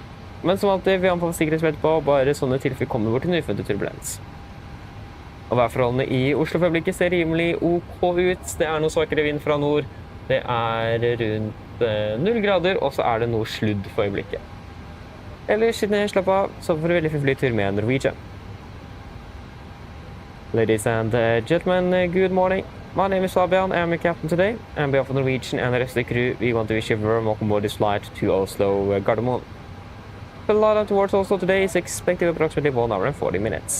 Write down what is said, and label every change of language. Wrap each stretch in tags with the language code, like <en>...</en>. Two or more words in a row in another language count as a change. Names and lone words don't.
<no>Men som alltid, vi anbefaler sikkerhetsbelte på, bare sånne tilfeller kommer bort til nyfunnet turbulens. Og værforholdene i Oslo for øyeblikket ser rimelig OK ut. Det er noe svakere vind fra nord. Det er rundt 0 grader, og så er det noe sludd for øyeblikket. Ellers, slapp av, så får du veldig fin flytur med Norwegian.</no> <en>Ladies and gentlemen, good morning. My name is Fabian, I am your captain today. And on behalf of Norwegian and the rest of the crew, we want to wish you a warm welcome aboard this flight to Oslo Gardermoen. The flight towards Oslo today is expected approximately 1 hour and 40 minutes.</en>